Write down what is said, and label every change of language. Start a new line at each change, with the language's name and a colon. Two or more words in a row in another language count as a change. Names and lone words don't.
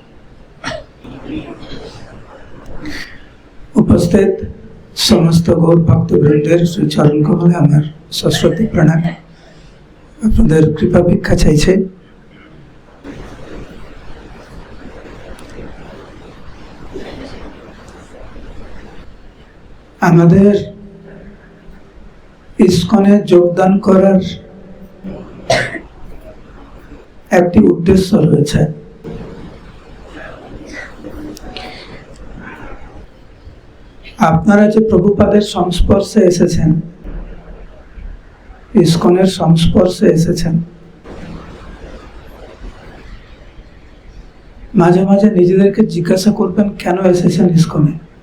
Bangla: উপস্থিত সমস্ত গৌর ভক্ত বৃন্দের শ্রী চরণ কমলে আমার সশ্রদ্ধ প্রণাম। আপনাদের কৃপা ভিক্ষা চাইছি। আমাদের ইস্কনে যোগদান করার একটি উদ্দেশ্য রয়েছে। আপনারা যে প্রভুপাদের সংস্পর্শে এসেছেন, ইস্কনের সংস্পর্শে এসেছেন, মাঝে মাঝে নিজেদেরকে জিজ্ঞাসা করবেন কেন এসেছেন ইস্কনে।